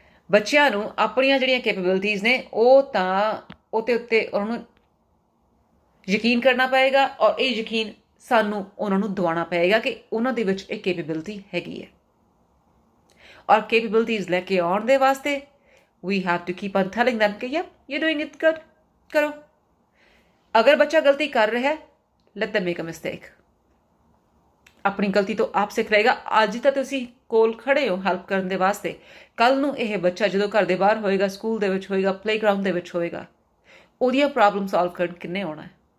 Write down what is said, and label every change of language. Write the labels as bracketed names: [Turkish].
[Punjabi] ਬੱਚਿਆਂ ਨੂੰ ਆਪਣੀਆਂ ਜਿਹੜੀਆਂ ਕੈਪੇਬਿਲਿਟੀਜ਼ ਨੇ ਉਹਦੇ ਉੱਤੇ ਉਹਨਾਂ ਨੂੰ ਯਕੀਨ ਕਰਨਾ ਪਏਗਾ, ਔਰ ਇਹ ਯਕੀਨ ਸਾਨੂੰ ਉਹਨਾਂ ਨੂੰ ਦਿਵਾਉਣਾ ਪਏਗਾ ਕਿ ਉਹਨਾਂ ਦੇ ਵਿੱਚ ਇਹ ਕੈਪੇਬਿਲਿਟੀ ਹੈਗੀ ਹੈ। ਔਰ ਕੈਪੇਬਿਲਿਟੀਜ਼ ਲੈ ਕੇ ਆਉਣ ਦੇ ਵਾਸਤੇ [English] we have to keep on telling them [Punjabi] ਕਿ [English] you're doing it good, [Punjabi] ਕਰੋ। ਅਗਰ ਬੱਚਾ ਗਲਤੀ ਕਰ ਰਿਹਾ ਹੈ, [English] let them make a mistake. [Punjabi] ਆਪਣੀ ਗਲਤੀ ਤੋਂ ਆਪ ਸਿੱਖ ਰਹੇਗਾ। ਅੱਜ ਤਾਂ ਤੁਸੀਂ ਕੋਲ ਖੜੇ ਹੋ ਹੈਲਪ ਕਰਨ ਦੇ ਵਾਸਤੇ, ਕੱਲ ਨੂੰ ਇਹ ਬੱਚਾ ਜਦੋਂ ਘਰ ਦੇ ਬਾਹਰ ਹੋਏਗਾ, ਸਕੂਲ ਦੇ ਵਿੱਚ ਹੋਏਗਾ, ਪਲੇਗਰਾਊਂਡ ਦੇ ਵਿੱਚ ਹੋਏਗਾ, ਉਹਦੀਆਂ ਪ੍ਰੋਬਲਮ ਸੋਲਵ ਕਰਨ ਕਿੰਨੇ ਆਉਣਾ ਹੈ?